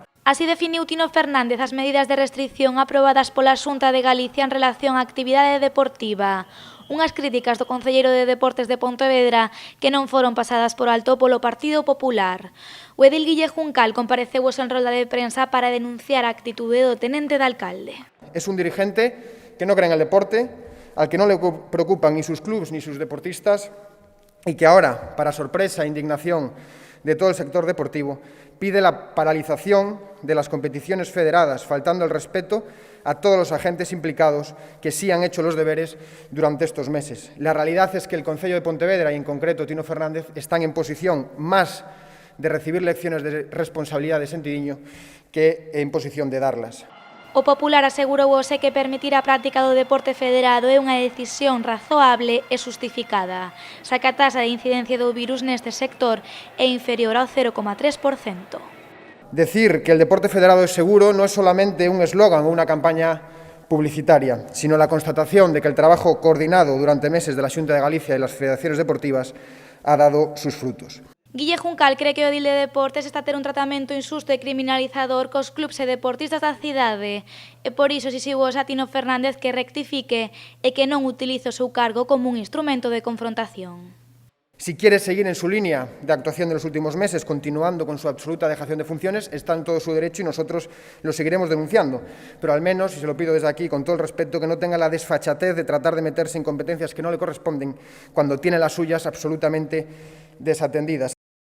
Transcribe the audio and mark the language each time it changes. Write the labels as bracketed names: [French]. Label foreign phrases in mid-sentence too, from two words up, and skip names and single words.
[Galician] Así definiu Tino Fernández as medidas de restricción aprobadas pola Xunta de Galicia en relación á actividade deportiva. Unhas críticas do concelleiro de Deportes de Pontevedra que non foron pasadas por alto polo Partido Popular. O edil Guille Juncal compareceu en rolda de prensa para denunciar a actitude do tenente de alcalde. [Spanish] Es un dirigente que no cree en el deporte, al que no le preocupan ni sus clubes ni sus deportistas y que ahora, para sorpresa e indignación de todo el sector deportivo, pide la paralización de las competiciones federadas, faltando el respeto a todos los agentes implicados que sí han hecho los deberes durante estos meses. La realidad es que el Concello de Pontevedra y en concreto Tino Fernández están en posición más de recibir lecciones de responsabilidad de sentidiño que en posición de darlas. [Galician] O Popular asegurou que permitir a práctica do deporte federado é unha decisión razoable e justificada, xa que a taxa de incidencia do virus neste sector é inferior ao 0,3%. [Spanish] Decir que el deporte federado es seguro no es solamente un eslogan o una campaña publicitaria, sino la constatación de que el trabajo coordinado durante meses de la Xunta de Galicia y las federaciones deportivas ha dado sus frutos. [Galician] Guille Juncal cree que o edil de Deportes está a ter un tratamento injusto e criminalizador cos clubs e deportistas da cidade e por iso exixiu a Tino Fernández que rectifique e que non utilice o seu cargo como un instrumento de confrontación. [Spanish] Si quiere seguir en su línea de actuación de los últimos meses, continuando con su absoluta dejación de funciones, está en todo su derecho y nosotros lo seguiremos denunciando. Pero al menos, y se lo pido desde aquí con todo el respeto, que no tenga la desfachatez de tratar de meterse en competencias que no le corresponden cuando tiene las suyas absolutamente desatendidas.